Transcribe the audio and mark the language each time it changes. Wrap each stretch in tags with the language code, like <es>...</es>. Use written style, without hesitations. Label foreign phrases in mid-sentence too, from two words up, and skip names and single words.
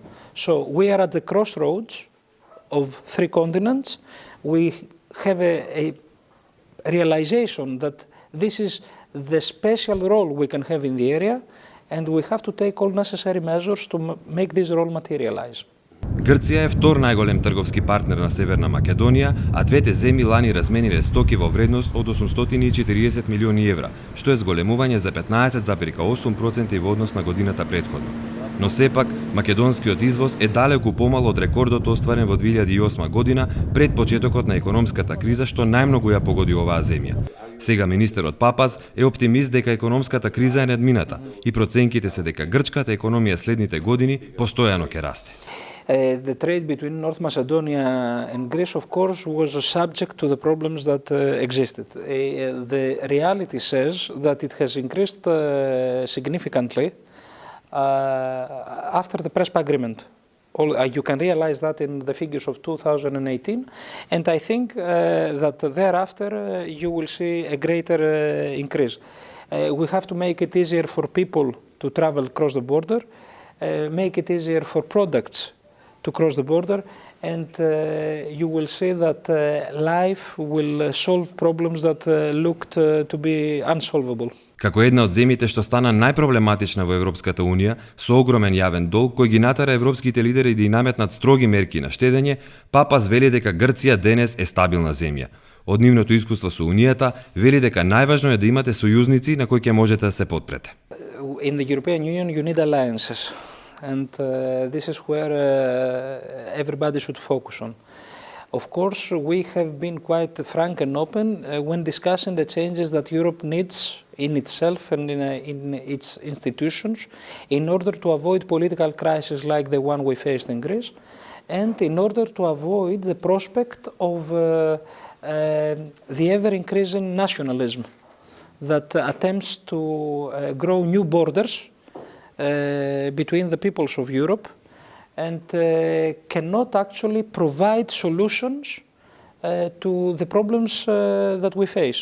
<en>So we are at the crossroads of three continents. We have a realization that this is the special role we can have in the area. And we have to take all necessary measures to make this role materialize.</en> <mk>Грција е втор најголем трговски партнер на Северна Македонија, а двете земји лани размениле стоки во вредност од 840 милиони евра, што е зголемување за 15,8% во однос на годината претходно. Но сепак, македонскиот извоз е далеку помал од рекордот остварен во 2008 година пред почетокот на економската криза што најмногу ја погоди оваа земја. Сега министерот Папас е оптимист дека економската криза е надмината и проценките се дека грчката економија следните години постојано ќе расте.</mk> <en>The trade between North Macedonia and Greece, of course, was subject to the problems that existed. The reality says that it has increased significantly after the Prespa agreement. You can realize that in the figures of 2018, and I think that thereafter you will see a greater increase. We have to make it easier for people to travel across the border, make it easier for products to cross the border, and you will see that life will solve problems that looked to be unsolvable.</en> <mk>Како една од земјите што стана најпроблематична во Европската Унија, со огромен јавен долг кој ги натера европските лидери да и наметнат строги мерки на штедење, Папас вели дека Грција денес е стабилна земја. Од нивното искуство со Унијата, вели дека најважно е да имате сојузници на кои ќе можете да се потпрете.</mk> <en>In the European Union you need alliances, and this is where everybody should focus on. Of course, we have been quite frank and open when discussing the changes that Europe needs in itself and in its institutions in order to avoid political crises like the one we faced in Greece and in order to avoid the prospect of the ever-increasing nationalism that attempts to grow new borders between the peoples of Europe and cannot actually provide solutions to the problems that we face.</en>